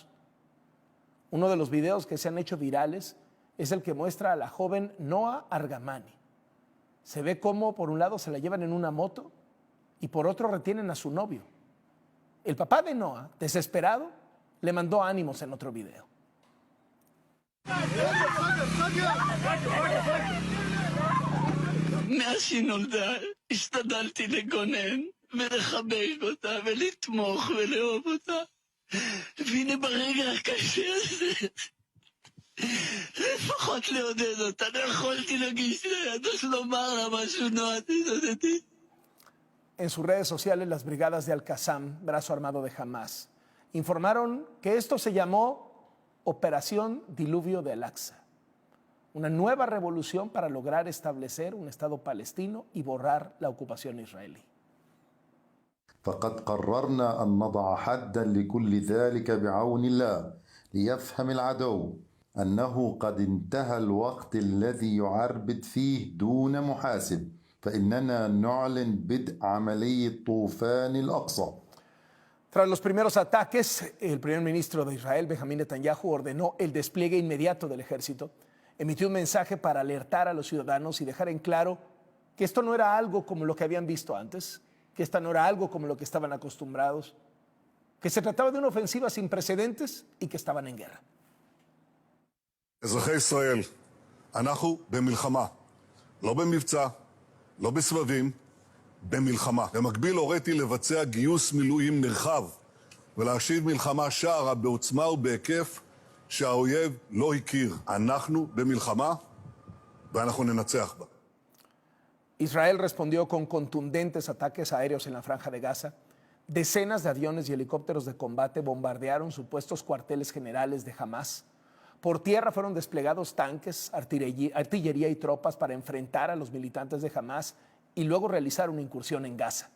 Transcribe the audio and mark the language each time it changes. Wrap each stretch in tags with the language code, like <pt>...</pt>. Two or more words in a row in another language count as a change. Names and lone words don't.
<es>Uno de los videos que se han hecho virales es el que muestra a la joven Noa Argamani. Se ve cómo por un lado se la llevan en una moto y por otro retienen a su novio. El papá de Noa, desesperado, le mandó ánimos en otro video.</es> <he>מאז שהיא נולדה, השתדלתי לגונן ולחבק אותה ולתמוך ולאהוב אותה. והנה ברגע הקשה הזה, לפחות לעודד אותה, לא יכולתי להגיש לידות לומר לה משהו נועד תתעודדי.</he> <es>En sus redes sociales, las brigadas de Al-Qassam, brazo armado de Hamás, informaron que esto se llamó Operación Diluvio de Al-Aqsa, una nueva revolución para lograr establecer un Estado palestino y borrar la ocupación israelí.</es> <ar>فقد قررنا أن نضع حداً لكل ذلك بعون الله ليفهم العدو أنه قد انتهى الوقت الذي يعربد فيه دون محاسب فإننا نعلن بدء عملية طوفان الأقصى.</ar> <es>Tras los primeros ataques, el primer ministro de Israel, Benjamín Netanyahu, ordenó el despliegue inmediato del ejército, emitió un mensaje para alertar a los ciudadanos y dejar en claro que esto no era algo como lo que habían visto antes, que esta no era algo como lo que estaban acostumbrados, que se trataba de una ofensiva sin precedentes y que estaban en guerra.</es> <he>אזרחי ישראל, אנחנו במלחמה, לא במבצע, לא בסבבים, במלחמה. במקביל הוריתי לבצע גיוס מילואים נרחב ולהשיב מלחמה שערה בעוצמה ובהיקף שהאויב לא הכיר. אנחנו במלחמה ואנחנו ננצח בה.</he> <es>Israel respondió con contundentes ataques aéreos en la Franja de Gaza. Decenas de aviones y helicópteros de combate bombardearon supuestos cuarteles generales de Hamás. Por tierra fueron desplegados tanques, artillería y tropas para enfrentar a los militantes de Hamás y luego realizar una incursión en Gaza.</es>